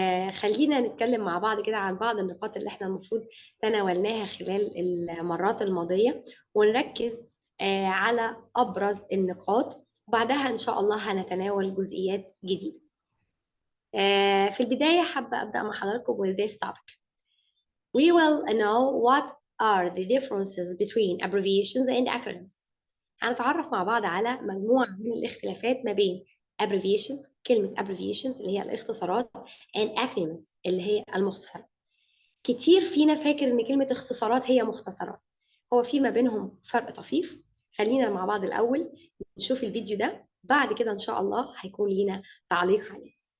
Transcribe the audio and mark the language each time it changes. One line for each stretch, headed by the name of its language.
Arabic: خلينا نتكلم مع بعض كده عن بعض النقاط اللي احنا المفروض تناولناها خلال المرات الماضية، ونركز على أبرز النقاط، وبعدها إن شاء الله هنتناول جزئيات جديدة. في البداية حابة أبدأ مع حضراتكم
English: with this topic. We will know what are the differences between abbreviations and acronyms.
Arabic: هنتعرف مع بعض على مجموعة من الاختلافات ما بين abbreviations، كلمة abbreviations اللي هي الاختصارات، and acronyms اللي هي المختصرات. كتير فينا فاكر إن كلمة اختصارات هي مختصرات، هو في ما بينهم فرق طفيف. خلينا مع بعض الأول نشوف الفيديو ده، بعد كده إن شاء الله هيكون لينا تعليق عليه.